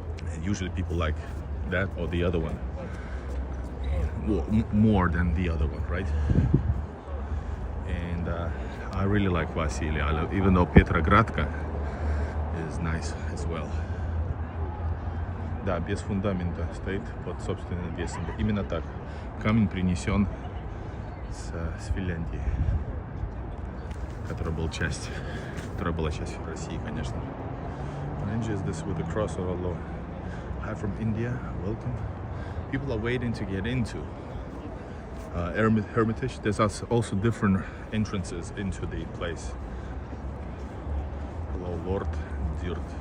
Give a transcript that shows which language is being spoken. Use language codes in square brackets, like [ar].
[en] And usually, people like that or the other one. More than the other one, right? And I really like Vasily Island, even though Petrogradka is nice as well. [ru] Да, без фундамента стоит под собственным весом. Именно так. Камень принесен с Финляндии, которая была частью России, конечно. [en] And just this with the cross of Allah. Hi from India, welcome. People are waiting to get into Hermitage. There's also different entrances into the place. Hello, Lord Dirt.